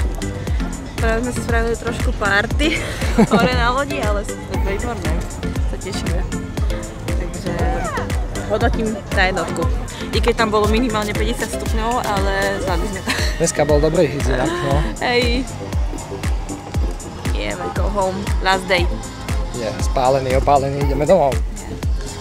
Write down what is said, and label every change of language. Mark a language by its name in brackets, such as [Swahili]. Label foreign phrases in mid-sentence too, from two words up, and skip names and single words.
[Slovak] Práve sme si spravili trošku party hore na lodi, ale super, výborné. Sa tešíme. Takže hodnotím na jednotku. I keď tam bolo minimálne 50 stupňov, ale zvládli sme to. Dneska bol dobrý hit inak, no. Hej. [English] Yeah, we go home. Last day. [Slovak] Je spálený, opálený, ideme domov. Yeah.